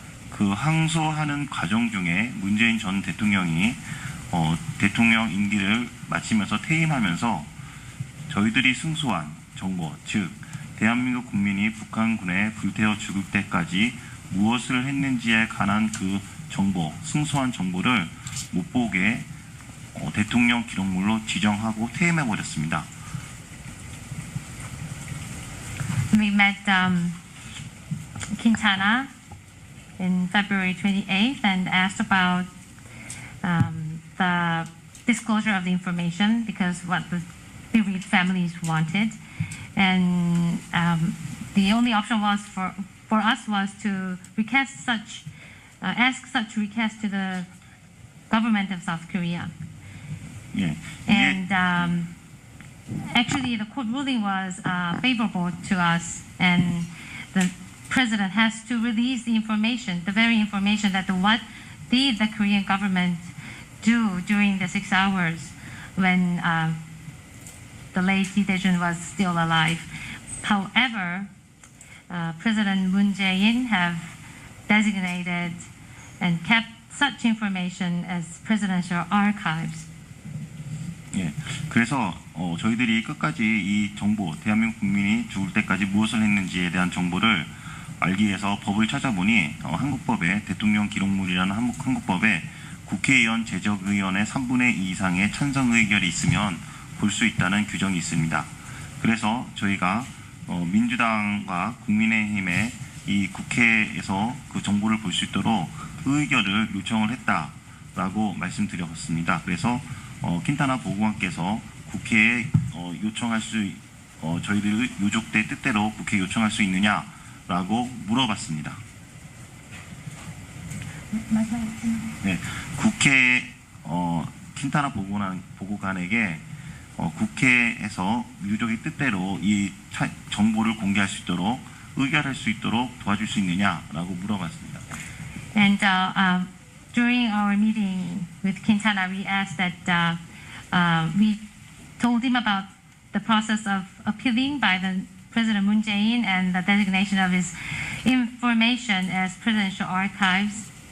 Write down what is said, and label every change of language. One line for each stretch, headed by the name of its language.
Korean: 그 항소하는 과정 중에 문재인 전 대통령이 대통령 임기를 마치면서 퇴임하면서 저희들이 승소한 정보, 즉 대한민국 국민이 북한군에 불태워 죽을 때까지 무엇을 했는지에 관한 그 정보, 승소한 정보를 못 보게 대통령 기록물로 지정하고 퇴임해버렸습니다.
English: We met Quintana in February 28th and asked about the disclosure of the information because what the bereaved families wanted, and the only option was for us was to request such, ask such request to the government of South Korea.
Korean: 예,
English: And actually, the court ruling was favorable to us, and the president has to release the information, the very information that what did the Korean government do during the 6 hours when the late Lee Dae-jun was still alive. However, President Moon Jae-in have designated and kept such information as presidential archives.
Korean: 예, 그래서 저희들이 끝까지 이 정보, 대한민국 국민이 죽을 때까지 무엇을 했는지에 대한 정보를 알기 위해서 법을 찾아보니 한국법에 대통령 기록물이라는 한국법에 국회의원 제적의원의 3분의 2 이상의 찬성 의결이 있으면 볼 수 있다는 규정이 있습니다. 그래서 저희가 민주당과 국민의힘의 이 국회에서 그 정보를 볼 수 있도록 의결을 요청을 했다라고 말씀드렸습니다. 그래서 킨타나 보고관께서 국회에 요청할 수 저희들 유족대 뜻대로 국회에 요청할 수 있느냐라고 물어봤습니다. 네, 국회 킨타나 보고관에게 국회에서 유족의 뜻대로 이 정보를 공개할 수 있도록 의결할 수 있도록 도와줄 수 있느냐라고 물어봤습니다.
English: And during our meeting with Quintana, we asked that we told him about the process of appealing by the President Moon Jae-in and the designation of his information as presidential archives.